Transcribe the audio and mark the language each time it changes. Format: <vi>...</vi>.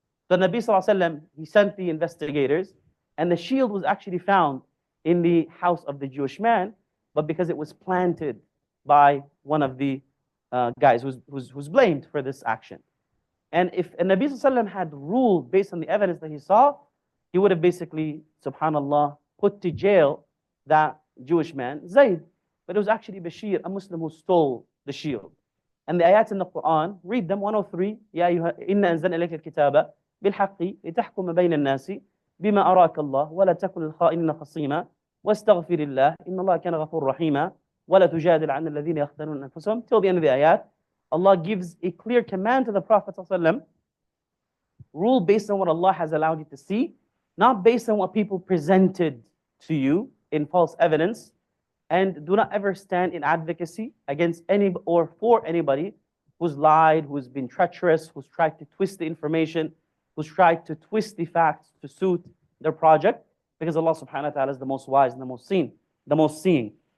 <en>So Nabi Sallallahu Alaihi Wasallam, he sent the investigators, and the shield was actually found in the house of the Jewish man, but because it was planted by one of the guys who's blamed for this action. And if Nabi Sallallahu Alaihi Wasallam had ruled based on the evidence that he saw, he would have basically, subhanAllah, put to jail that Jewish man, Zayd. But it was actually Bashir, a Muslim who stole the shield. And the ayats in the Quran, read them, 103,</en> <ar>يَا أَيُّهَا إِنَّا أَنزَلْنَا إِلَيْكَ الْكِتَابَ بِالْحَقِّ لِتَحْكُمَ بَيْنَ النَّاسِ بِمَا أَرَاكَ اللَّهُ وَلَا تَكُنْ لِلْخَائِنِينَ خَصِيمًا وَاسْتَغْفِرِ اللَّهَ إِنَّ اللَّهَ كَانَ غَفُورًا رَحِيمًا وَلَا تُجَادِلْ عَنِ الَّذِينَ يَخْتَانُونَ أَنفُسَهُمْ.</ar> <en>Till the end of the ayat, Allah gives a clear command to the Prophet ﷺ, rule based on what Allah has allowed you to see, not based on what people presented to you in false evidence. And do not ever stand in advocacy against any or for anybody who's lied, who's been treacherous, who's tried to twist the information, who's tried to twist the facts to suit their project, because Allah subhanahu wa ta'ala is the most wise and the most seeing.</en>